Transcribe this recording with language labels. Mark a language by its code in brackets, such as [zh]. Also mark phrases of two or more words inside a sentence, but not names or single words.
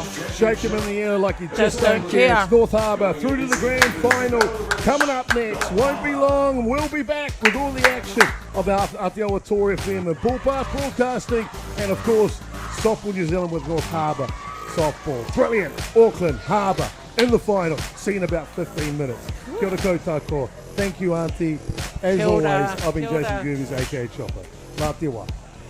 [en] Shake him in the air like you just don't care. It's North Harbour through to the grand final. Coming up next, won't be long. We'll be back with all the action of our Atiawa Toa FM and Ballpark Broadcasting. And of course, Softball New Zealand with North Harbour Softball. Brilliant. Auckland, Harbour in the final. See you in about 15 minutes. [mi] Kia ora koutou. [en] Thank you, Auntie. As always, I've been Jason Gerbes, aka Chopper. [mi] Ngā te wā.